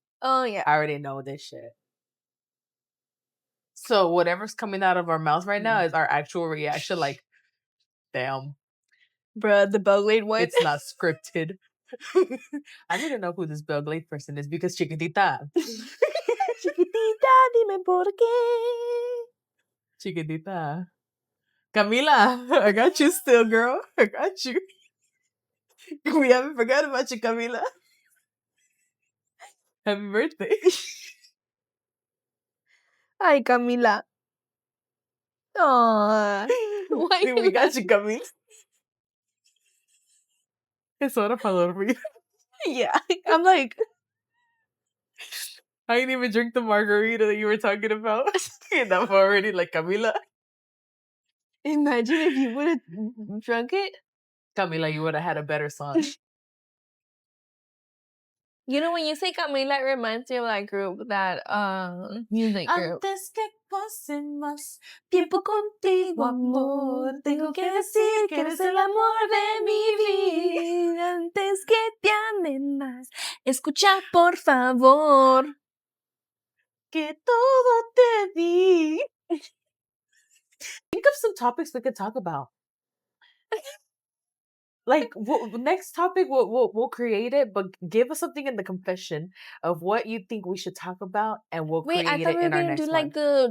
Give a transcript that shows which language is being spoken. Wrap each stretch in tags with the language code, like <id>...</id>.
<en>oh yeah, I already know this shit. So whatever's coming out of our mouth right now is our actual reaction. Like, damn, bruh, the Belgrade one. it's not scripted. I need to know who this Belgrade person is because chiquitita.</en> <es>Chiquitita, dime por qué. Chiquitita.</es> <en>Camila, I got you still, girl. I got you. We haven't forgot about you, Camila. Happy birthday. Ay, Camila. Aww. Why We you got you, Camila.</en> <es>Es hora para dormir.</es> <en>Yeah. I'm like, I didn't even drink the margarita that you were talking about. And I'm already like, Camila. imagine if you would have drunk it. Camila, you would have had a better song. You know, when you say Camila, it reminds me of that group, that music group.</en> <es>Antes que pasen más tiempo contigo, amor, tengo que decir que eres el amor de mi vida. Antes que te amen más, escucha por favor. Que todo te di.</es> <en>Think of some topics we could talk about. Like, next topic, we'll create it, but give us something in the confession of what you think we should talk about, and we'll Wait, I create thought it we were in our gonna do next like one.</en>